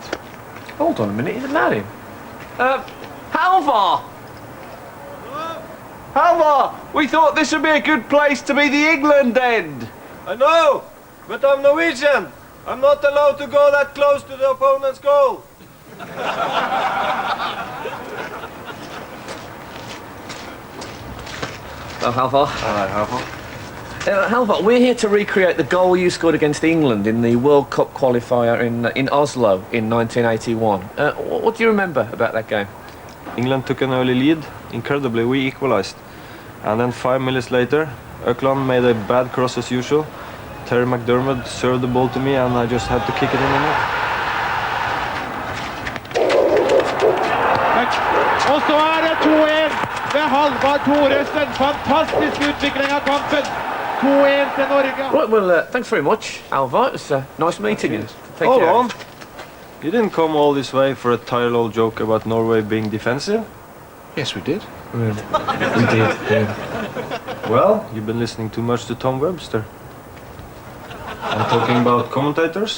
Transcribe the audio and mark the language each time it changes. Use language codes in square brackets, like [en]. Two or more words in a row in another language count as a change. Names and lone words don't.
[en] Hold on a minute, isn't that him? Halvor! Halvor, we thought this would be a good place to be the England end. I know, but I'm Norwegian. I'm not allowed to go that close to the opponent's goal. Oh, Halvor. Hello, Halvor. Halvor, we're here to recreate the goal you scored against England in the World Cup qualifier in Oslo in 1981. What do you remember about that game? England took an early lead. Incredibly, we equalized. And then 5 minutes later, Ökland made a bad cross as usual. Terry McDermott served the ball to me and I just had to kick it in the net. Halvard Thoresen. [no] Fantastisk utvikling av kampen. 2-1 til Norge. [en] Right, well, thanks very much, Alvar. It was nice meeting you. Take Hold care. on. You didn't come all this way for a tired old joke about Norway being defensive? Yes, we did. We did, yeah. Well, you've been listening too much to Tom Webster. I'm talking about commentators.